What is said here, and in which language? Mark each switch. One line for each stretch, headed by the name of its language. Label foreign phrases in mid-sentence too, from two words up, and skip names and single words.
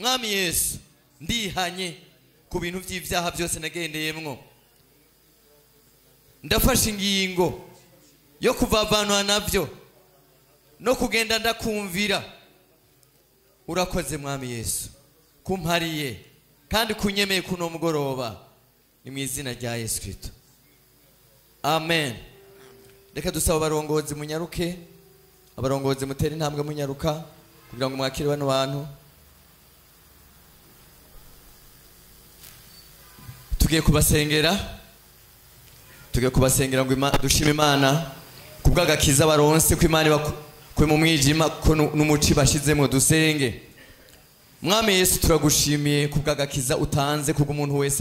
Rundi: mwami Yesu ndihanye ku bintu by'ivyaha byose nagendeyemwo ndafashe ingingo yo kuvavanwa navyo no kugenda ndakumvira urakoze mwami Yesu kumpariye kandi kunyemeye kuno mugoroba ni mu izina rya Yesu Kristo amen reka dusaba abarongozi munyaruke abarongozi mutera intambwe munyaruka kugira ngo mwakire bano bantu tugiye kubasengera ngo dushime Imana kubw'agakiza baronse ko Imana bakwe mu mwijima ko n'umuci bashizemo dusenge mwami Yesu turagushimiye kubw'agakiza utanze kubw'umuntu wese